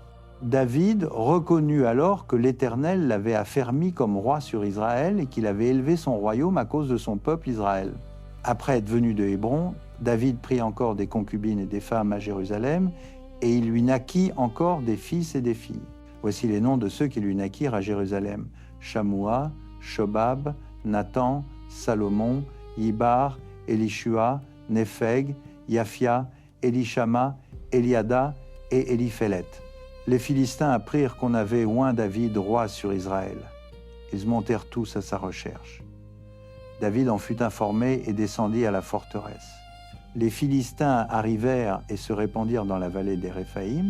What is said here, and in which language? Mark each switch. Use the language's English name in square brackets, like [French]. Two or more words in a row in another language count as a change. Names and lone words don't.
[French] David reconnut alors que l'Éternel l'avait affermi comme roi sur Israël et qu'il avait élevé son royaume à cause de son peuple Israël. Après être venu de Hébron, David prit encore des concubines et des femmes à Jérusalem, et il lui naquit encore des fils et des filles. Voici les noms de ceux qui lui naquirent à Jérusalem. Shammua, Shobab, Nathan, Salomon, Yibar, Elishua, Népheg, Yaphia, Elishama, Eliada et Eliphélet. Les Philistins apprirent qu'on avait oint David roi sur Israël. Ils montèrent tous à sa recherche. David en fut informé et descendit à la forteresse. Les Philistins arrivèrent et se répandirent dans la vallée des Réphaïm.